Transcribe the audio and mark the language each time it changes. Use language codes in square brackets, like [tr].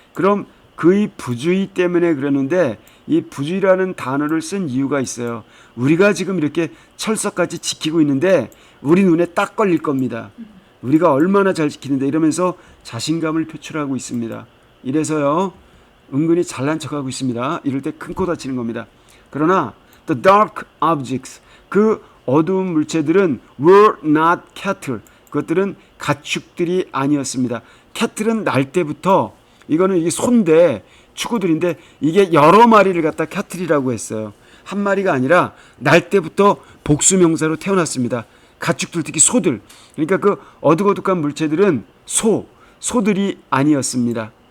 [ko] 그럼 그의 부주의 때문에 그러는데 이 부주의라는 단어를 쓴 이유가 있어요. 우리가 지금 이렇게 철석같이 지키고 있는데 우리 눈에 딱 걸릴 겁니다. 우리가 얼마나 잘 지키는데 이러면서 자신감을 표출하고 있습니다. 이래서요 은근히 잘난 척하고 있습니다. 이럴 때 큰 코 다치는 겁니다. [en] 그러나 the dark objects, [ko] 그 어두운 물체들은 [en] were not cattle. [ko] 그것들은 가축들이 아니었습니다. 캐틀은 날 때부터, 이거는 이게 소인데 축구들인데 이게 여러 마리를 갖다 캐틀이라고 했어요. 한 마리가 아니라 날 때부터 복수명사로 태어났습니다. 가축들, 특히 소들. 그러니까 그 어둑어둑한 물체들은 소들이 아니었습니다.